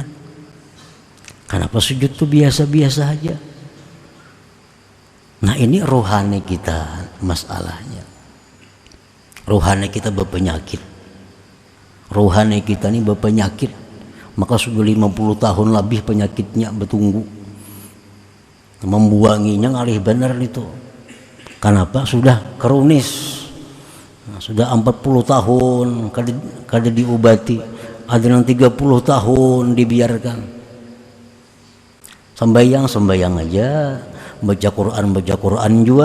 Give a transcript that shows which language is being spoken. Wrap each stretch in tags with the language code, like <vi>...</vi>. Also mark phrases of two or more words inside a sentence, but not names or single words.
<id>Kenapa sujud itu biasa-biasa aja? Nah, ini rohani kita masalahnya. Rohani kita berpenyakit. Rohani kita ini berpenyakit. Maka sudah 50 tahun lebih penyakitnya bertunggu.</id> <bjn>Membuanginya ngalih benar itu.</bjn> <id>Kenapa? Sudah kronis.</id> <bjn>Nah, sudah 40 tahun kada diobati.</bjn> <id>Ada yang 30 tahun dibiarkan. Sembahyang aja. Baca Quran juga.</id>